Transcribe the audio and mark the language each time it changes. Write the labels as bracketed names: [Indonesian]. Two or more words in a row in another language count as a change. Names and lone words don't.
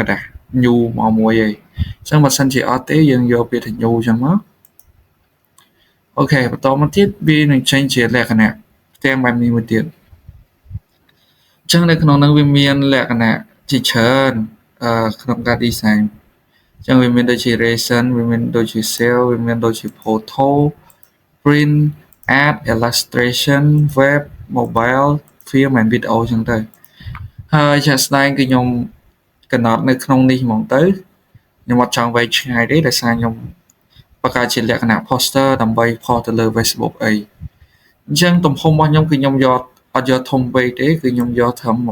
[Khmer] ដាស new មកមួយឯងអញ្ចឹងបើសិនជាអត់ទេយើងយកពាក្យថា new អញ្ចឹងមកអូខេបន្តមកទៀតវានឹងចេញជាលក្ខ ណៈផ្ទាំងបែបនេះមួយទៀតអញ្ចឹងនៅក្នុងនោះវាមានលក្ខណៈជាច្រើនក្នុងការ design អញ្ចឹងវាមាន ដូចជា resin វាមានដូចជា cell វាមានដូចជា [English] photo print art illustration web mobile film and video [Khmer] អញ្ចឹងទៅហើយជាក់ស្ដែងគឺខ្ញុំកំណត់នៅក្នុងនេះហ្មងទៅខ្ញុំអត់ចង់វែងឆ្ងាយទេដោយសារខ្ញុំបង្កើតជាលក្ខណៈ poster ដើម្បីផុសទៅលើ Facebook អីអញ្ចឹងទំហំរបស់ខ្ញុំគឺខ្ញុំយកអត់យកធំពេកទេគឺខ្ញុំយកត្រឹម